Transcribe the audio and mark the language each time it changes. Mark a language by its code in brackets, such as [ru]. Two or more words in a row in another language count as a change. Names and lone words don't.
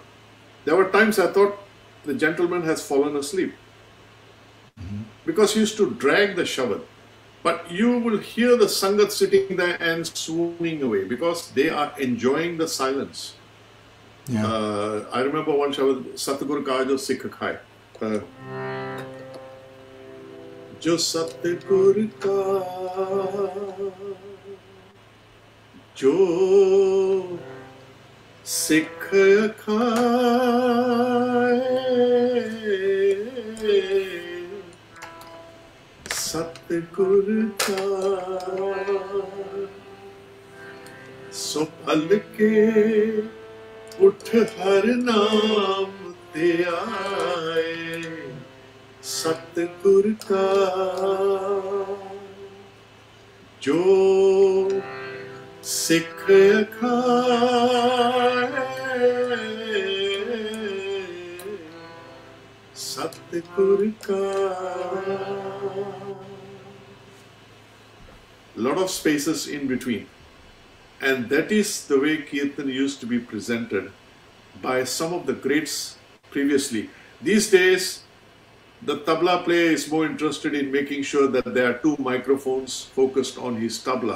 [en] There were times I thought the gentleman has fallen asleep. Because he used to drag the shabad. But you will hear the Sangat sitting there and swooning away because they are enjoying the silence. Yeah. I remember one shabad, [pa] ਸਤਿਗੁਰ ਕਾ ਜੋ ਸਿਖੁ ਖਾਏ. ਜੋ ਸਤਿਗੁਰ ਕਾ ਜੋ ਸਿਖੁ ਖਾਏ. ਸਤਿਗੁਰ ਕਾ ਸੋ ਫਲ ਕੇ ਉਠਿ ਹਰਿ ਨਾਮ ਤੇ ਆਏ ਸਤਿਗੁਰ ਕਾ ਜੋ ਸਿਖ ਖਾਏ ਸਤਿਗੁਰ ਕਾ. [en] Lot of spaces in between. And that is the way Kirtan used to be presented by some of the greats previously. These days, the tabla player is more interested in making sure that there are two microphones focused on his tabla.